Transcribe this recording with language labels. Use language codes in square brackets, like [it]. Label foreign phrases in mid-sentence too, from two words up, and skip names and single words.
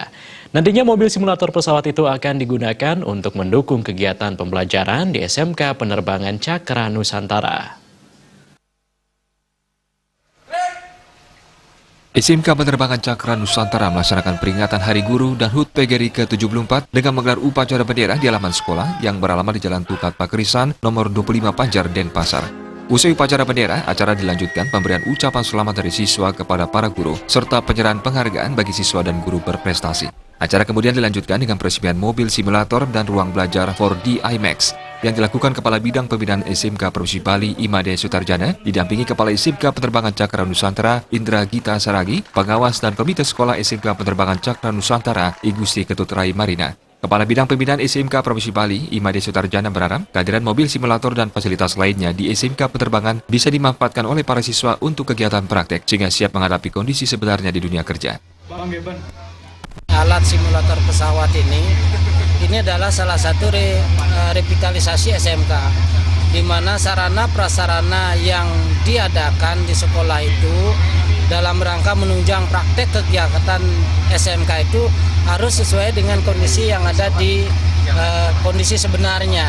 [id] Nantinya mobil simulator pesawat itu akan digunakan untuk mendukung kegiatan pembelajaran di SMK Penerbangan Cakra Nusantara. SMK Penerbangan Cakra Nusantara melaksanakan peringatan Hari Guru dan HUT PGRI ke-74 dengan menggelar upacara bendera di halaman sekolah yang beralamat di Jalan Tukat Pakerisan nomor 25 Banjar, Denpasar. Usai upacara bendera, acara dilanjutkan pemberian ucapan selamat dari siswa kepada para guru, serta penyerahan penghargaan bagi siswa dan guru berprestasi. Acara kemudian dilanjutkan dengan peresmian mobil simulator dan ruang belajar 4D IMAX yang dilakukan Kepala Bidang Pembinaan SMK Provinsi Bali Imade Sutarjana, didampingi Kepala SMK Penerbangan Cakra Nusantara Indra Gita Saragi, pengawas dan komite sekolah SMK Penerbangan Cakra Nusantara Igusti Ketut Rai Marina. Kepala Bidang Pembinaan SMK Provinsi Bali Imade Sutarjana berharap kehadiran mobil simulator dan fasilitas lainnya di SMK Penerbangan bisa dimanfaatkan oleh para siswa untuk kegiatan praktek sehingga siap menghadapi kondisi sebenarnya di dunia kerja. Alat simulator pesawat ini adalah salah satu revitalisasi SMK, di mana sarana prasarana yang diadakan di sekolah itu dalam rangka menunjang praktek kegiatan SMK itu harus sesuai dengan kondisi yang ada di kondisi sebenarnya.